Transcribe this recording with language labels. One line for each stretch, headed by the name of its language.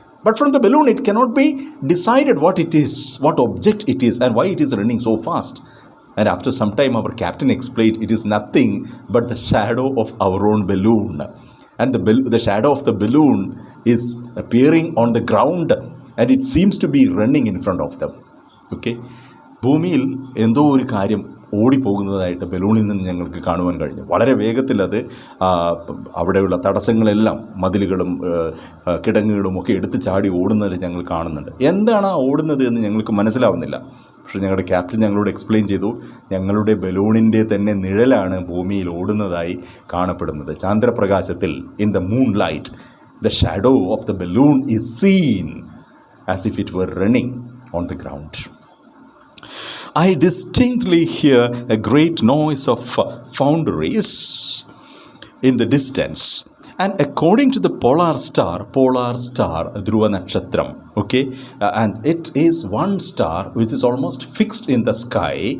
English: But from the balloon, it cannot be decided what it is, what object it is, and why it is running so fast. And after some time, our captain explained it is nothing but the shadow of our own balloon. And the shadow of the balloon is appearing on the ground, and it seems to be running in front of them. Okay?
Malayalam: ഭൂമിയിൽ എന്തോ ഒരു കാര്യം ഓടിപ്പോകുന്നതായിട്ട് ബലൂണിൽ നിന്ന് ഞങ്ങൾക്ക് കാണുവാൻ കഴിഞ്ഞു. വളരെ വേഗത്തിൽ അത് അവിടെയുള്ള തടസ്സങ്ങളെല്ലാം, മതിലുകളും കിടങ്ങുകളും ഒക്കെ എടുത്ത് ചാടി ഓടുന്നത് ഞങ്ങൾ കാണുന്നുണ്ട്. എന്താണ് ആ ഓടുന്നത് എന്ന് ഞങ്ങൾക്ക് മനസ്സിലാവുന്നില്ല. പക്ഷേ ഞങ്ങളുടെ ക്യാപ്റ്റൻ ഞങ്ങളോട് എക്സ്പ്ലെയിൻ ചെയ്തു, ഞങ്ങളുടെ ബലൂണിൻ്റെ തന്നെ നിഴലാണ് ഭൂമിയിൽ ഓടുന്നതായി കാണപ്പെടുന്നത്.
English: ചാന്ദ്രപ്രകാശത്തിൽ, in the moonlight, the shadow of the balloon is seen as if it were running on the ground. I distinctly hear a great noise of foundries in the distance. And according to the polar star, Dhruva Nakshatram, okay, and it is one star which is almost fixed in the sky.